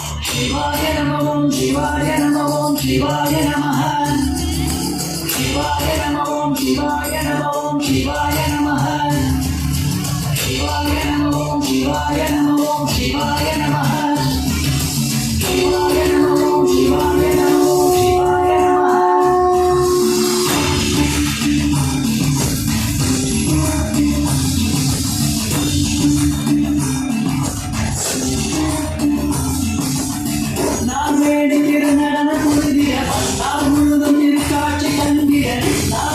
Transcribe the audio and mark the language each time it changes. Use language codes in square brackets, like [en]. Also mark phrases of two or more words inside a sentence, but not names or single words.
[sa] शिवाय नमः ओम शिवाय नमः ओम शिवाय नमः शिवाय नमः ओम शिवाय नमः ओम शिवाय नमः शिवाय नमः ओम शिवाय नमः ओम शिवाय नमः शिवाय नमः ओम शिवाय नमः ओम शिवाय नमः [ta] நான் வேண்டுகிற நடன புரிதிட நான் முழுதும் இருக்காட்சி கண்டிட நான்